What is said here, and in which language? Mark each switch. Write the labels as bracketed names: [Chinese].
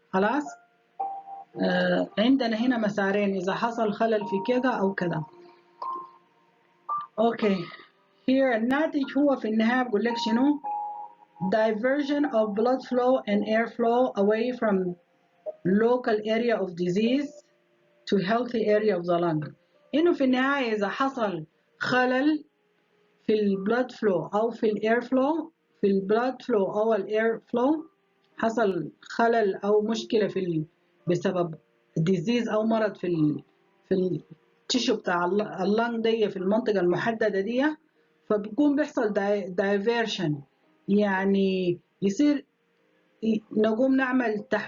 [Arabic] خلاص؟ عندنا هنا مسارين، إذا حصل خلل في كذا أو كذا. [English] okay here [Arabic] الناتج هو في النهاية بقول لك شنو [English] diversion of blood flow and air flow away from local area of disease to healthy area of the lung. [Arabic] إنه في النهاية إذا حصل خلل في البلاد فلو أو في الاير فلو، في البلاد فلو أو الاير فلو، حصل خلل أو مشكلة بسبب ديزيز أو مرض في التشو بتاع اللنج دي في المنطقة المحددة دي، فبيكون بيحصل دايفيرشن، يعني يصير نقوم نعمل